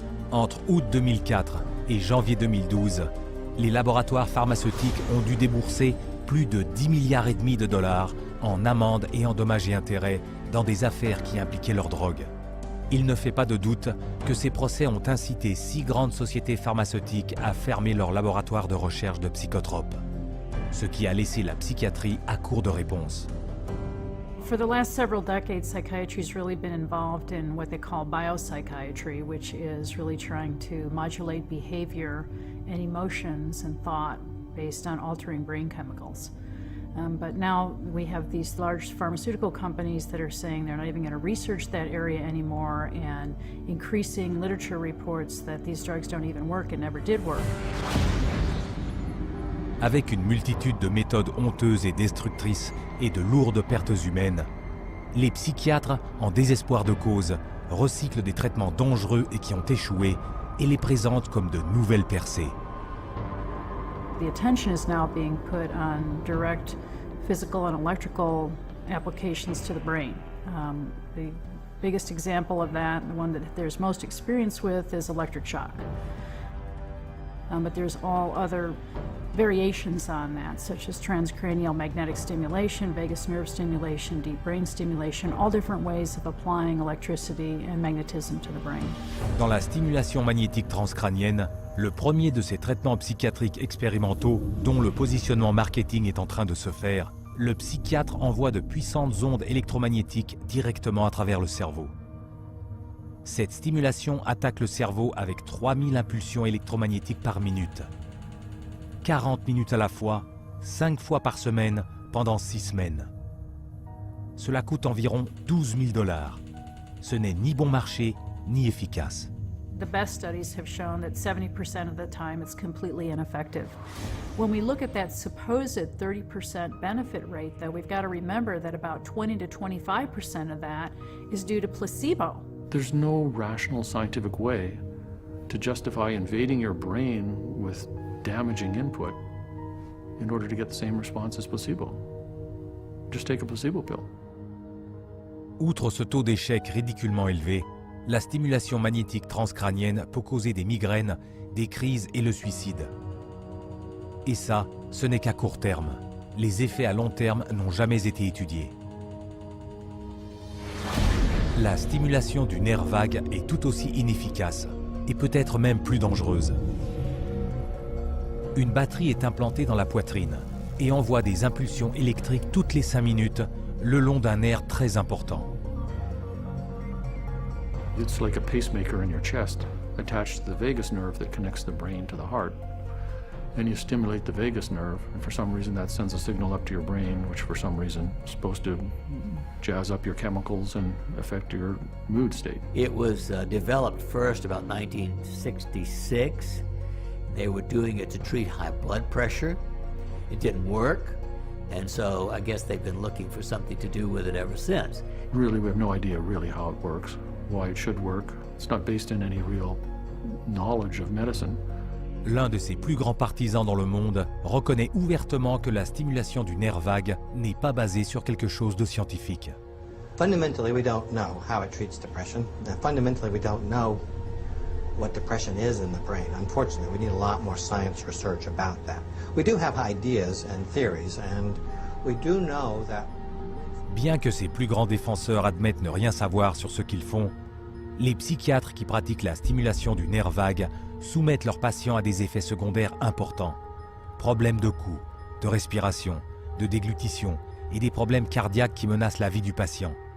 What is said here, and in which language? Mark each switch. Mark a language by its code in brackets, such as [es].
[fr] Entre août 2004 et janvier 2012, les laboratoires pharmaceutiques ont dû débourser plus de 10,5 milliards de dollars en amendes et en dommages et intérêts dans des affaires qui impliquaient leur drogue. Il ne fait pas de doute que ces procès ont incité 6 grandes sociétés pharmaceutiques à fermer leurs laboratoires de recherche de psychotropes, ce qui a laissé la psychiatrie à court de réponses. [en] For the last several decades, psychiatry has really been involved in what they call biopsychiatry, which is really trying to modulate behavior and emotions and thought based on altering brain chemicals. But now we have these large pharmaceutical companies that are saying they're not even going to research that area anymore, and increasing literature reports that these drugs don't even work and never did work. [fr] Avec une multitude de méthodes honteuses et destructrices et de lourdes pertes humaines, les psychiatres, en désespoir de cause, recyclent des traitements dangereux et qui ont échoué et les présentent comme de nouvelles percées. [en] The attention is now being put on direct physical and electrical applications to the brain. The biggest example of that, the one that there's most experience with, is electric shock. But there's all other variations on that, such as transcranial magnetic stimulation, vagus nerve stimulation, deep brain stimulation, all different ways of applying electricity and magnetism to the brain. [fr] Dans la stimulation magnétique transcrânienne, le premier de ces traitements psychiatriques expérimentaux, dont le positionnement marketing est en train de se faire, le psychiatre envoie de puissantes ondes électromagnétiques directement à travers le cerveau. Cette stimulation attaque le cerveau avec 3000 impulsions électromagnétiques par minute. 40 minutes à la fois, 5 fois par semaine, pendant 6 semaines. Cela coûte environ 12 000 $. Ce n'est ni bon marché, ni efficace. [en] The best studies have shown that 70% of the time it's completely ineffective. When we look at that supposed 30% benefit rate, though, we've got to remember that about 20 to 25% of that is due to placebo. There's no rational scientific way to justify invading your brain with damaging input in order to get the same response as placebo. Just take a placebo pill. [fr] Outre ce taux d'échec ridiculement élevé, la stimulation magnétique transcrânienne peut causer des migraines, des crises et le suicide. Et ça, ce n'est qu'à court terme. Les effets à long terme n'ont jamais été étudiés. La stimulation du nerf vague est tout aussi inefficace et peut-être même plus dangereuse. Une batterie est implantée dans la poitrine. et envoie des impulsions électriques toutes les 5 minutes le long d'un nerf très important. [en] It's like a pacemaker in your chest, attached to the vagus nerve that connects the brain to the heart. And you stimulate the vagus nerve, and for some reason that sends a signal up to your brain, which for some reason is supposed to jazz up your chemicals and affect your mood state. It was developed first about 1966. They were doing it to treat high blood pressure. It didn't work, and so I guess they've been looking for something to do with it ever since. Really, we have no idea really how it works, why it should work. It's not based in any real knowledge of medicine. [fr] L'un de ses plus grands partisans dans le monde reconnaît ouvertement que la stimulation du nerf vague n'est pas basée sur quelque chose de scientifique. [en] Fundamentally, we don't know how it treats depression. Fundamentally, we don't know what depression is in the brain. Unfortunately, we need a lot more science research about that. We do have ideas and theories, and we do know that... [fr] Bien que ses plus grands défenseurs admettent ne rien savoir sur ce qu'ils font, les psychiatres qui pratiquent la stimulation du nerf vague soumettent leurs patients à des effets secondaires importants. Problèmes de cou, de respiration, de déglutition et des problèmes cardiaques qui menacent la vie du patient.